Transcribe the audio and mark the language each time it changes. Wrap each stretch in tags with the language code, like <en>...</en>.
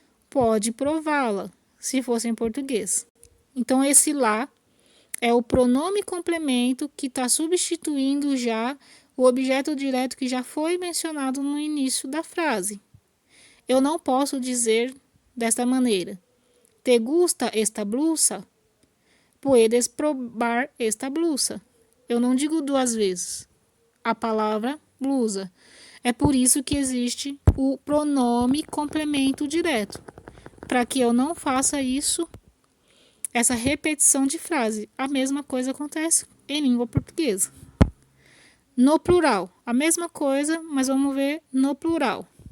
<pt>Pode prová-la, se fosse em português. Então, esse lá é o pronome complemento que está substituindo já o objeto direto que já foi mencionado no início da frase. Eu não posso dizer desta maneira.</pt> <es>Te gusta esta blusa? Puedes probar esta blusa.</es> <pt>Eu não digo duas vezes a palavra blusa. É por isso que existe o pronome complemento direto. Para que eu não faça isso, essa repetição de frase. A mesma coisa acontece em língua portuguesa. No plural, a mesma coisa, mas vamos ver no plural.</pt>